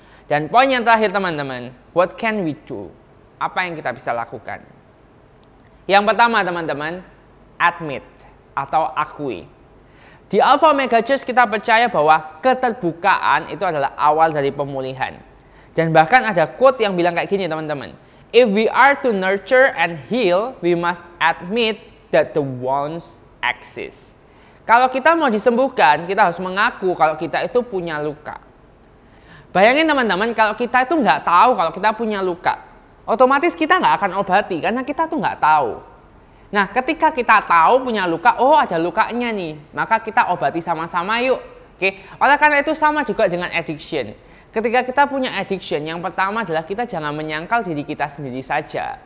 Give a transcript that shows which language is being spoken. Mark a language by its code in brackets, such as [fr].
[id] Dan poin yang terakhir teman-teman, [en] what can we do? [id] Apa yang kita bisa lakukan? Yang pertama teman-teman, admit atau akui. Di Alpha Omega Church kita percaya bahwa keterbukaan itu adalah awal dari pemulihan. Dan bahkan ada quote yang bilang kayak gini teman-teman. [en] If we are to nurture and heal, we must admit that the wounds exist. [id] Kalau kita mau disembuhkan, kita harus mengaku kalau kita itu punya luka. Bayangin teman-teman, kalau kita itu nggak tahu kalau kita punya luka, otomatis kita nggak akan obati karena kita tuh nggak tahu. Nah, ketika kita tahu punya luka, oh ada lukanya nih, maka kita obati sama-sama yuk. Oke, oleh karena itu sama juga dengan addiction. Ketika kita punya addiction, yang pertama adalah kita jangan menyangkal diri kita sendiri saja.